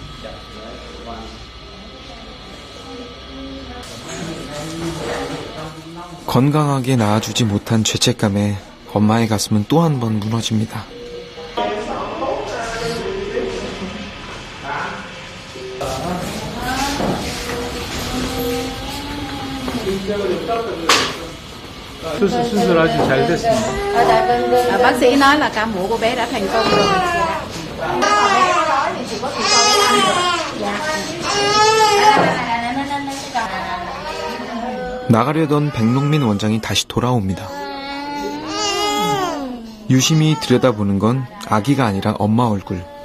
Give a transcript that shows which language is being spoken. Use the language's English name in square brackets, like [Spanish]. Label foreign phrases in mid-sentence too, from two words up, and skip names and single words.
[Korean] 건강하게 낳아주지 못한 죄책감에 엄마의 가슴은 또 한 번 무너집니다. 수술 아주 잘 됐습니다. [Vietnamese] Bác sĩ nói là ca mổ của bé đã thành công rồi. [Korean] 나가려던 백농민 원장이 다시 돌아옵니다. 유심히 들여다보는 건 아기가 아니라 엄마 얼굴.